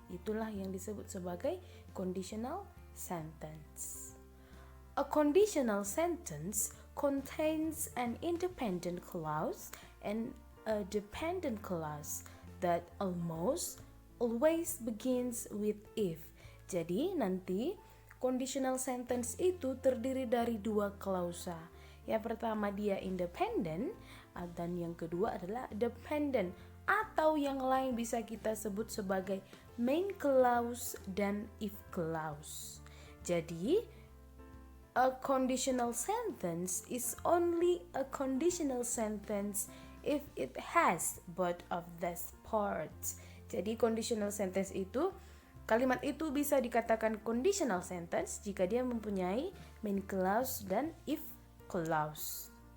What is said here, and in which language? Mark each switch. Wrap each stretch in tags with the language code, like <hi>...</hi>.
<id>Itulah yang disebut sebagai conditional sentence.</id> <en>A conditional sentence contains an independent clause and a dependent clause that almost always begins with if.</en> <id>Jadi nanti conditional sentence itu terdiri dari dua klausa. Yang pertama dia independent dan yang kedua adalah dependent atau yang lain bisa kita sebut sebagai main clause dan if clause. Jadi,</id> <en>a conditional sentence is only a conditional sentence if it has both of these parts.</en> <id>Jadi, conditional sentence itu, kalimat itu bisa dikatakan conditional sentence jika dia mempunyai main clause dan if clause.</id>